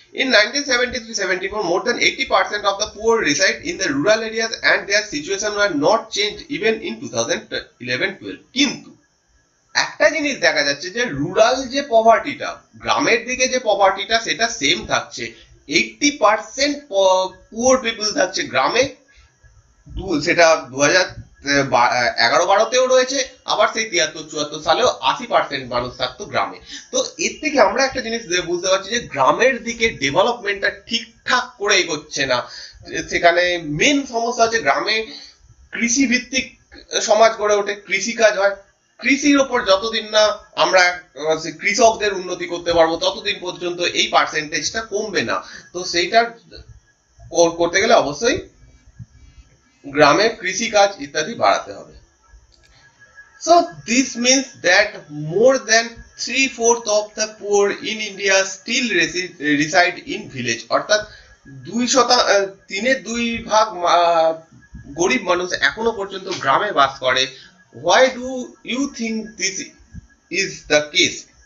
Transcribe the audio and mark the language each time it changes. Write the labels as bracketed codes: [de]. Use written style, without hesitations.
[en] In 1973-74, more than 80% of the poor reside in the rural areas and their situation were not changed even in 2011-12. [bn] কিন্তু একটা জিনিস দেখা যাচ্ছে যে rural যে পভার্টিটা, গ্রামের দিকে যে পভার্টিটা, সেটা সেম থাকছে। 80% পুয়ার পিপল থাকছে গ্রামে, সেটা 2011-12-তেও রয়েছে, আবার সেই 73-74 সালেও 80% মানুষ থাকতো গ্রামে। তো এর থেকে আমরা একটা জিনিস বুঝতে পারছি যে গ্রামের দিকে ডেভেলপমেন্টটা ঠিকঠাক করে এগোচ্ছে না। সেখানে মেন সমস্যা হচ্ছে গ্রামে কৃষি ভিত্তিক সমাজ গড়ে ওঠে, কৃষিকাজ হয়। কৃষির ওপর যতদিন না আমরা কৃষকদের উন্নতি করতে পারবো ততদিন পর্যন্ত এই পার্সেন্টেজটা কমবে না। তো সেইটা করতে গেলে অবশ্যই গ্রামে কৃষিকাজ ইত্যাদি বাড়াতে হবে। [en] So this means that more than 3/4 of the poor in India still reside in village, [bn] অর্থাৎ 3/2 গরিব মানুষ এখনো পর্যন্ত গ্রামে বাস করে। [en] Why do you think this is the case?